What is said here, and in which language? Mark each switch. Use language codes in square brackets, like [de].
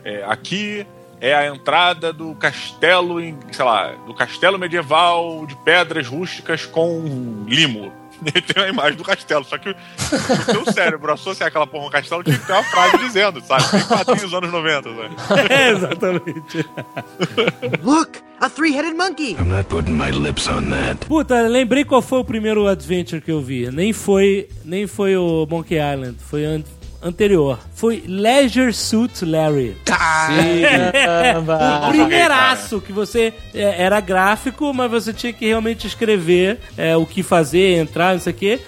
[pt] Aqui é a entrada do castelo, do castelo medieval de pedras rústicas com limo. Tem a imagem do castelo, só que o teu cérebro associa aquela porra um castelo, tinha que ter uma frase dizendo, sabe? Tem quadrinhos dos anos 90, sabe? É, exatamente. [en] Look, a three-headed monkey! I'm not putting my lips on that. [pt] Puta, lembrei qual foi o primeiro adventure que eu vi. Nem foi o Monkey Island, foi antes. Anterior. Foi Leisure Suit Larry. Caramba! O primeiraço que você... era gráfico, mas você tinha que realmente escrever o que fazer, entrar, não sei o quê.